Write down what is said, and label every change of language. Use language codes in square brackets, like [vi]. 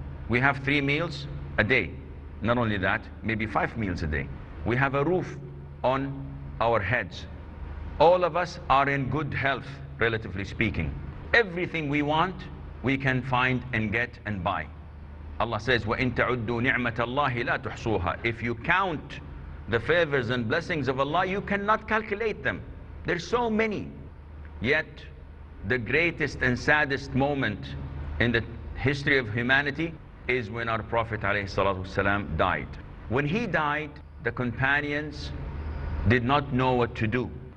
[en] We have 3 meals a day. Not only that, maybe 5 meals a day. We have a roof on our heads. All of us are in good health, relatively speaking. Everything we want, we can find and get and buy. Allah says, [ar] وَإِن تَعُدُّوا نِعْمَةَ اللَّهِ لَا تُحْصُوهَا. [en] If you count the favors and blessings of Allah, you cannot calculate them. There's so many. Yet, the greatest and saddest moment in the history of humanity is when our Prophet ﷺ died. When he died, the companions did not know what to do.